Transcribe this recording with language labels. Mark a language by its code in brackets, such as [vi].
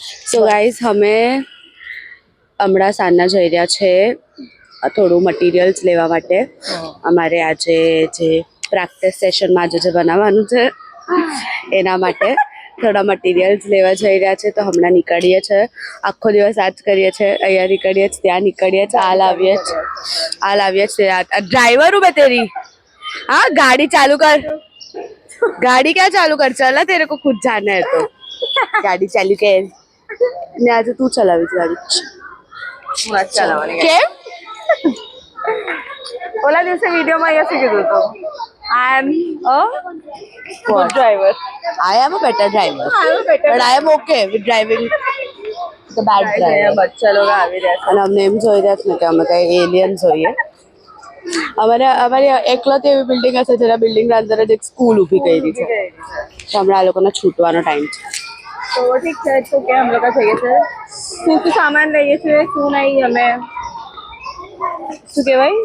[gu] So guys અમે હમણાં સાંજના જઈ રહ્યા છે થોડું મટીરિયલ્સ લેવા માટે. અમારે આજે જે પ્રેક્ટિસ સેશનમાં આજે જે બનાવવાનું છે એના માટે થોડા મટીરિયલ્સ લેવા જઈ રહ્યા છે તો હમણાં નીકળીએ છીએ. આખો દિવસ આ જ કરીએ છીએ. અહીંયા નીકળીએ છીએ ત્યાં નીકળીએ છીએ હાલ આવીએ છીએ. [hi] ડ્રાઈવર हूँ मैं तेरी. हाँ गाड़ी चालू कर. गाड़ी क्या चालू कर चला तेरे को खुद जाना है तो गाड़ी चालू कर ने [gu] आज तू चलावीस गाड़ी. કેમ? ઓલા દિવસે વિડીયોમાં અહીંયા શું કીધું હતું? [en] I am a good driver. I am a better driver but I am okay with driving the bad driver. [gu] બચ્ચા લોકો આવી રહ્યા છે અને અમને એમ જોઈ રહ્યા છે ને કે અમે કઈ એલિયન જોઈએ. અમારી એકલતી એવી બિલ્ડિંગ હશે જેના બિલ્ડિંગના અંદર જ એક સ્કૂલ ઊભી કરી છે તો હમણાં આ લોકોને છૂટવાનો ટાઈમ છે. તો ઠીક છે તો કે [hi] हम लोग [gu] જઈએ છે શું શું સામાન લઈએ છીએ શું નહીં અમે શું કહેવાય